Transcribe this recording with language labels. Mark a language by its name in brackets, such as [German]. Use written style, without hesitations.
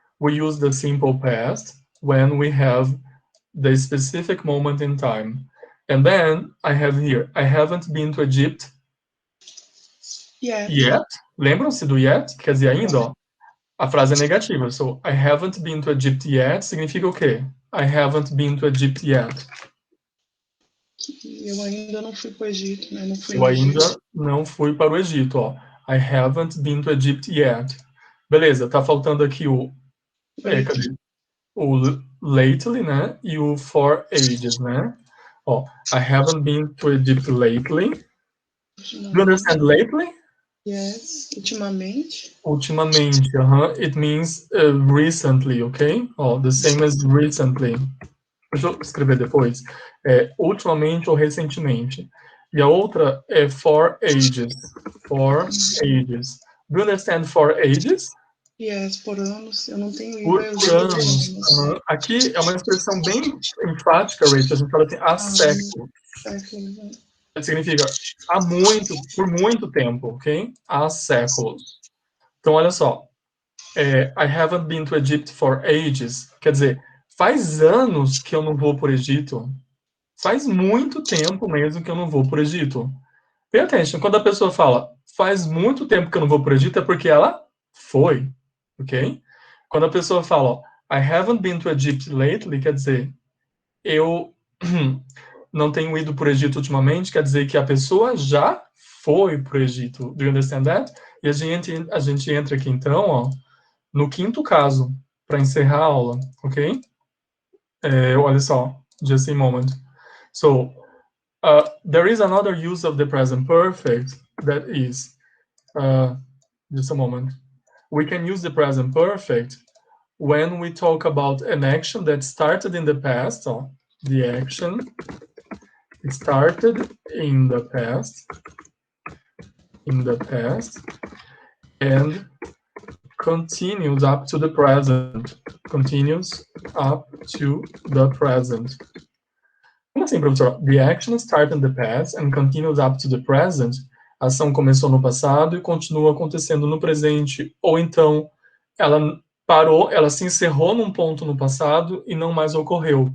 [English] We use the simple past when we have the specific moment in time. And then I have here, I haven't been to Egypt yet. [Portuguese] Lembram-se do yet? Quer dizer, ainda, ó. A frase é negativa. [English] So, I haven't been to Egypt yet [Portuguese] significa o quê? [English] I haven't been to Egypt yet. [Portuguese] Eu ainda não fui para o Egito, né? Eu ainda não fui para o Egito, ó. [English] I haven't been to Egypt yet. [Portuguese] Beleza, tá faltando aqui o... cadê? O lately, né? E o for ages, né? [English] Ó, I haven't been to Egypt lately. Do you understand lately? [Portuguese] Yes, ultimamente. [English] Ultimamente, it means recently, ok? Ó, the same as recently. [Portuguese] Deixa eu escrever depois. Ultimamente ou recentemente. E a outra é for ages. [English] For ages. Do you understand for ages? [Portuguese] Yes, por anos. Eu não tenho Por anos. Aqui é uma expressão bem enfática, Rachel. A gente fala assim, há séculos. Significa há muito, por muito tempo, ok? Há séculos. Então, olha só. [English] I haven't been to Egypt for ages. [Portuguese] Quer dizer, faz anos que eu não vou por Egito. Faz muito tempo mesmo que eu não vou por Egito. [English] Pay attention, [Portuguese] quando a pessoa fala faz muito tempo que eu não vou por Egito, é porque ela foi, ok? Quando a pessoa fala, ó, [English] I haven't been to Egypt lately, [Portuguese] quer dizer, eu não tenho ido por Egito ultimamente, quer dizer que a pessoa já foi pro Egito. [English] Do you understand that? [Portuguese] E a gente entra aqui então, ó, no quinto caso, para encerrar a aula, ok? Olha só, [English] just a moment. [Portuguese] So, [English] There is another use of the present perfect that is, just a moment. We can use the present perfect when we talk about an action that started in the past. So the action started in the past, and continues up to the present. Continues up to the present. [Portuguese] Como assim, professor? [English] The action started in the past and continues up to the present. [Portuguese] A ação começou no passado e continua acontecendo no presente. Ou então, ela parou, ela se encerrou num ponto no passado e não mais ocorreu.